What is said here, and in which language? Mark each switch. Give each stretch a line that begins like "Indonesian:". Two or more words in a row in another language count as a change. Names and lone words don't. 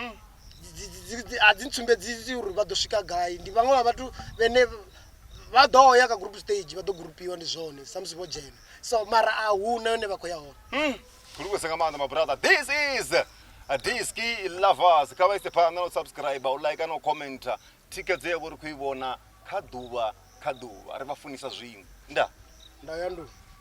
Venda: a dzi ntsumbedzisi uri vha ḓo swika gai ndi vhaṅwe vha vhathu vhene vha ḓo ya kha group stage vha ḓo gurupiwa ndi zwone sa musi vho dzhena so mara a huna yone vha khou ya hone khulukwesa nga maanḓa
English: my brother this is Diski Lovers
Venda: kha vha ise phanḓa na u subscribe u like na u commenta thikedzo yavho ri khou i vhona kha ḓuvha ri vha funisa zwiṅwe nda ya ndu